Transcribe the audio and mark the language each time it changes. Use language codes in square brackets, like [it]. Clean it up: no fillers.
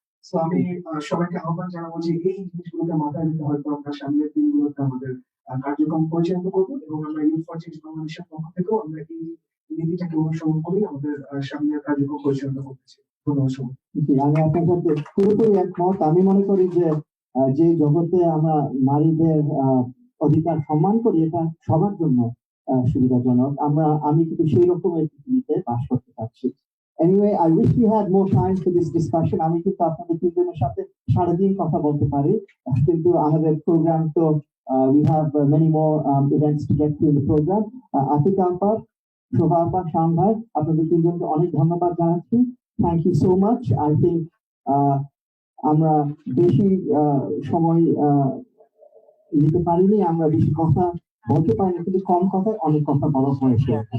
[bn] তো আমি সবাইকে আহ্বান জানাবো যে এই জিনিসগুলোকে মাথায় রেখে হয়তো আমরা সামনের দিনগুলোতে আমাদের কার্যক্রম পরিচালিত করবো, এবং আমরা ইউথ ফর চেঞ্জ বাংলাদেশের পক্ষ থেকেও আমরা এই নীতিটাকে অনুসরণ করি আমাদের সামনের কার্যক্রম পরিচালনা করতেছি। ধন্যবাদ সবাই। আমি আপনার সাথে পুরোপুরি একমত। আমি মনে করি যে যে জগতে আমরা নারীদের অধিকার সম্মান করি, এটা সবার জন্য সুবিধাজনক। আমি কিন্তু সেই রকমের পৃথিবীতে বাস করতে পারছি। [en] Anyway, I wish we had more time for this discussion. [bn] আমি কিন্তু আপনাদের তিনজনের সাথে সারাদিন কথা বলতে পারি, কিন্তু [en] I have a program, so we have many more events to get to in the program. [bn] Atik আম্পা, শোভা আম্পা, শাম ভাই, আপনাদের তিনজনকে অনেক ধন্যবাদ জানাচ্ছি। [en] Thank you so much. I think [bn] আমরা বেশি সময় নিতে পারিনি, আমরা বেশি কথা বলতে পারিনি, কিন্তু কম কথায় অনেক কথা বলা হয়েছে।